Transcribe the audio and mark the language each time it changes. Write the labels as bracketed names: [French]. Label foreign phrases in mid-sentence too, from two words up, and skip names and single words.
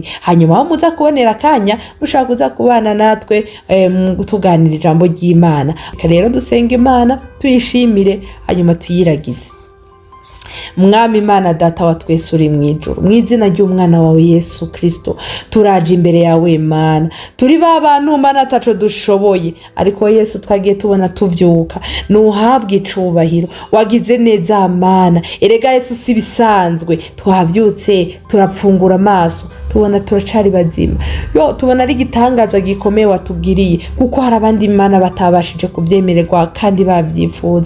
[Rundi] Hanyuma aho muza kubonera akanya mushaka kuza kubana natwe mu tuganira ijambo ry'Imana. Rero dusenga Imana tuyishimire, hanyuma tuyiragize. mwami Imana data wa twese uri mu ijuru, mu izina ry'umwana wawe Yesu Kristo turaje imbere yawe Mana. Turi ba bantu Mana ataco dushoboye, ariko Yesu twagiye tubona tuvyuka, nuhabwe icubahiro. Wagize neza Mana, erega Yesu si bisanzwe, twavyutse turapfungura amaso tubona turacari bazima. Tubona ari igitangaza gikomeye watugiriye, kuko hari abandi Imana batabashije kuvyemererwa kandi bavyifuza.